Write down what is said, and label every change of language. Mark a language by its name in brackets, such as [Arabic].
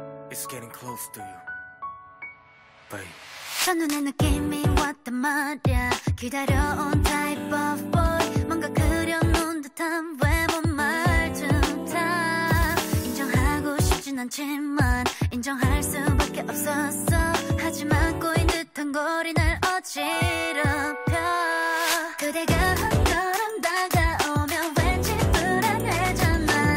[English] It's getting close to you, babe. [Korean] 첫눈에 느낌이 왔단 말야. 기다려온 [English] type of boy. [Korean] 뭔가 그려놓은 듯한 외모 말투다. 인정하고 싶진 않지만 인정할 수밖에 없었어. 하지만 꼬인 듯한 거리 날 어지럽혀. 그대가 한 걸음 다가오면 왠지 불안해졌나.